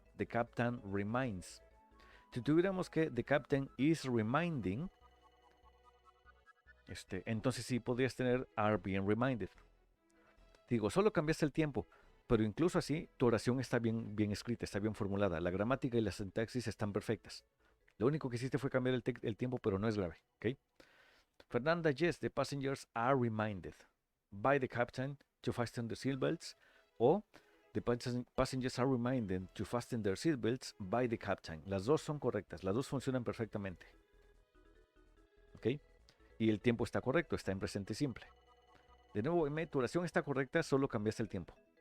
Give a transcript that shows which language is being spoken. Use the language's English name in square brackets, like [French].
[English] The captain reminds. [Spanish] Si tuviéramos que [English] the captain is reminding, [Spanish] entonces sí podrías tener [English] are being reminded. [Spanish] Digo, solo cambiaste el tiempo, pero incluso así tu oración está bien escrita, está bien formulada. La gramática y la sintaxis están perfectas. Lo único que hiciste fue cambiar el tiempo, pero no es grave. ¿Okay? [English] Fernanda, yes, the passengers are reminded by the captain to fasten the seatbelts, o the passengers are reminded to fasten their seatbelts by the captain. [Spanish] Las dos son correctas, las dos funcionan perfectamente. ¿Ok? Y el tiempo está correcto, está en presente simple. De nuevo, M, tu oración está correcta, solo cambiaste el tiempo.